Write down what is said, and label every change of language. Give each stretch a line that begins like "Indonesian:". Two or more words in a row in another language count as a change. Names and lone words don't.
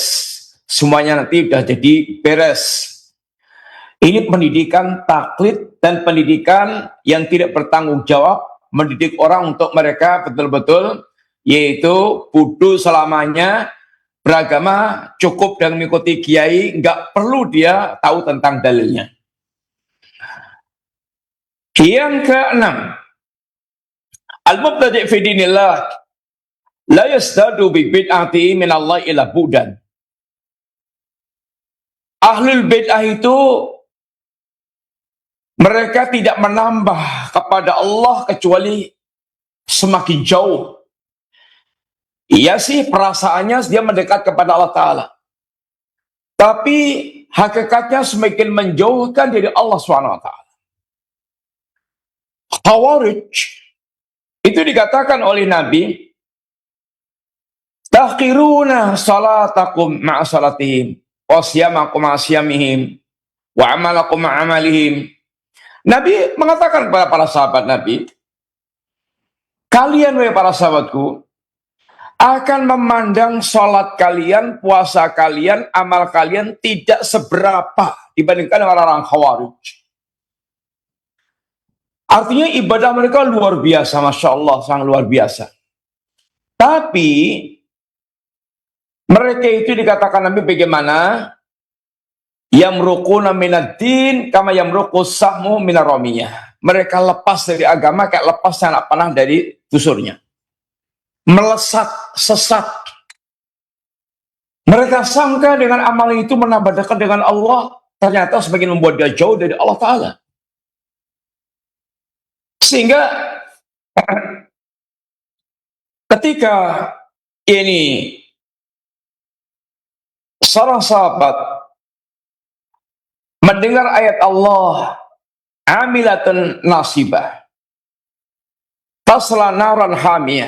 Indonesian: Semuanya nanti udah jadi beres. Ini pendidikan taklid dan pendidikan yang tidak bertanggung jawab, mendidik orang untuk mereka betul-betul yaitu bodoh selamanya, beragama cukup dengan mengikuti kiai, nggak perlu dia tahu tentang dalilnya. Yang keenam,
Arabic: المبتدع في دين الله لا يزداد ببدعته من الله إلا بعدا. أهل البدعة
Indonesian: itu mereka tidak menambah kepada Allah kecuali semakin jauh. Iya sih perasaannya dia mendekat kepada Allah Ta'ala. Tapi hakikatnya semakin menjauhkan dari Allah SWT. Khawarij itu dikatakan oleh Nabi,
Arabic: تحقرون صلاتكم مع صلاتهم، وصيامكم مع صيامهم، وعملكم مع عملهم.
Indonesian: Nabi mengatakan kepada para sahabat Nabi, kalian wahai para sahabatku akan memandang sholat kalian, puasa kalian, amal kalian tidak seberapa dibandingkan dengan orang Khawarij. Artinya ibadah mereka luar biasa,
Arabic: ما شاء الله,
Indonesian: sangat luar biasa. Tapi mereka itu dikatakan Nabi bagaimana?
Arabic: يمرقون من الدين كما يمرق السهم من الرمية.
Indonesian: Mereka lepas dari agama kayak lepas anak panah dari busurnya. Melesat, sesat. Mereka sangka dengan amal itu menambah dekat dengan Allah, ternyata semakin membuat dia jauh dari Allah Ta'ala. Sehingga ketika ini seorang sahabat mendengar ayat Allah,
Arabic: عاملة ناصبة تصلى نارا حامية.